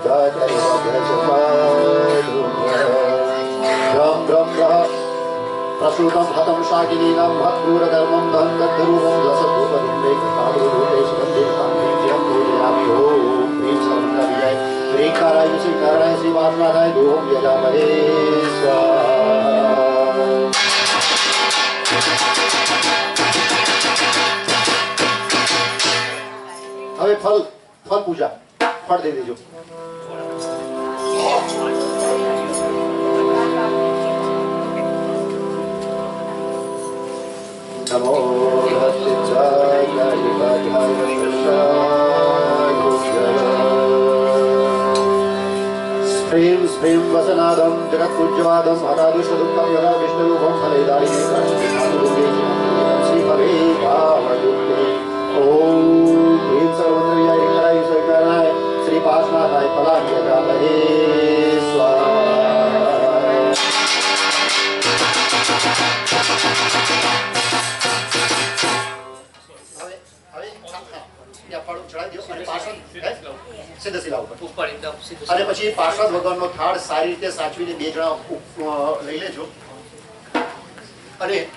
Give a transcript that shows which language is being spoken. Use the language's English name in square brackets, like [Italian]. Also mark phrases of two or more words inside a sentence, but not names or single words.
[Sanskrit] સિદ્ધાચાર્યોપાધ્યાય બ્રહ્મ બ્રહ્મ प्रसूतं हतं शाकिनीनां महत्क्रूरधर्मं दहन्तद्धरूपं लसद्रूपरूपे कृष्णाद्रूपे सुगन्धिकान्तिं पूजयामि ॐ ह्रीं सर्वविजय ह्रीकाराय श्रीकाराय श्रीवासनाथाय धूपं यजामहे स्वाहा [Gujarati] હવે ફળ પૂજા ફળ દઈ દેજો नमो [Sanskrit] स्प्रीं स्प्रीं वसनादं जगत्पूज्यवादं हतादुष्टदुःखं यदा विष्णुरूपं फलेदारिणे श्रीभवे भावयुक्ते ॐ ह्रीं सर्वन्द्रविजय ह्रीङ्कराय ईश्वरकाराय श्रीपासनाथाय फलाभ्यजामहे स्वाहा [Gujarati] અને પછી પાર્ષદ વગરનો થાળ સારી રીતે સાચવીને બે જણા લઈ લેજો અને